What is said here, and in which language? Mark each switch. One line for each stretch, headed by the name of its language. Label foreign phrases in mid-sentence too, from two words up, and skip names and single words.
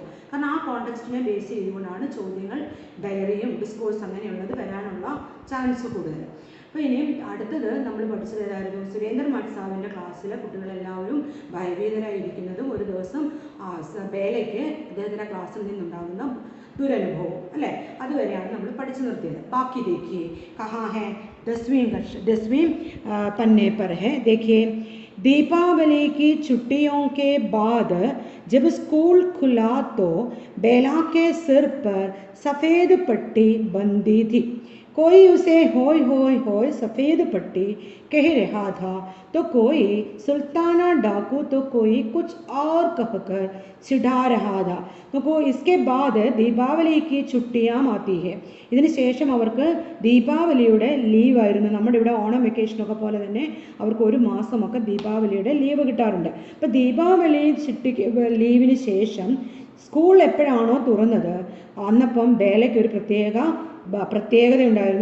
Malayalam: കാരണം ആ കോണ്ടെക്സ്റ്റിനെ ബേസ് ചെയ്തുകൊണ്ടാണ് ചോദ്യങ്ങൾ, ഡയറിയും ഡിസ്കോഴ്സ് അങ്ങനെയുള്ളത് വരാനുള്ള ചാൻസ് കൂടുതൽ. അപ്പോൾ ഇനിയും അടുത്തത് നമ്മൾ പഠിച്ചത് ഏതായിരുന്നു? സുരേന്ദ്രൻ മഠ് സാറിൻ്റെ ക്ലാസ്സിലെ കുട്ടികളെല്ലാവരും ഭയഭീതരായിരിക്കുന്നതും ഒരു ദിവസം ബേലയ്ക്ക് അദ്ദേഹത്തിൻ്റെ ക്ലാസ്സിൽ നിന്നുണ്ടാകുന്ന ദുരനുഭവം അല്ലേ, അതുവരെയാണ് നമ്മൾ പഠിച്ചു നിർത്തിയത്.
Hindi: ബാക്കി देखिए कहाँ है 10वीं पन्ने पर है. देखिए दीपावली की छुट्टियों के बाद जब स्कूल खुला तो बेला के सिर पर सफ़ेद पट्टी बंधी थी. कोई उसे होय होय होय सफ़ेद पट्टी कह रहा था तो कोई सुल्ताना डाकू तो कोई कुछ और कहकर चिढ़ा रहा था. तो इसके बाद दीपावली की छुट्टियाँ आती है.
Malayalam: ഇതിന് ശേഷം അവർക്ക് ദീപാവലിയുടെ ലീവായിരുന്നു. നമ്മുടെ ഇവിടെ ഓണം വെക്കേഷനൊക്കെ പോലെ തന്നെ അവർക്ക് ഒരു മാസമൊക്കെ ദീപാവലിയുടെ ലീവ് കിട്ടാറുണ്ട്. അപ്പോൾ ദീപാവലി ലീവിന് ശേഷം സ്കൂൾ എപ്പോഴാണോ തുറന്നത് അന്നപ്പം ബേലയ്ക്ക് ഒരു പ്രത്യേകത ഉണ്ടായിരുന്നു.